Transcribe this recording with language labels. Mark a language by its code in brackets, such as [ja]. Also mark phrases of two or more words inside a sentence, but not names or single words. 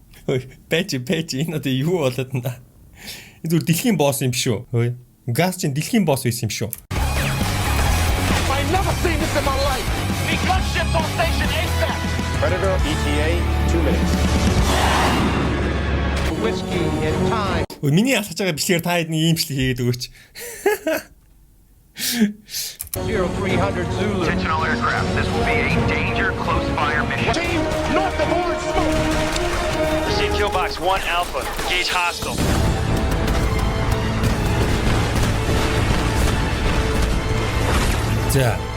[mn] Байж энэ одоо юу болоод наа. Энэ зүгээр дэлхийн босс юм биш үү? Хөөе. Газ чинь дэлхийн босс байсан юм шүү. [en] I've never seen this in my life. The gunships on station ASAP. Predator ETA 2 minutes. Whiskey in time. [mn] Ой миний асууж байгаа бичлэгээр та хэд нэг юм бичлэг хийгээд өгөөч. [en] 0300 Zulu. Intentional aircraft. This will be a danger close fire mission. Team north of Orange Smoke. Receive kill box 1 Alpha. Engage hostile. [mn] За.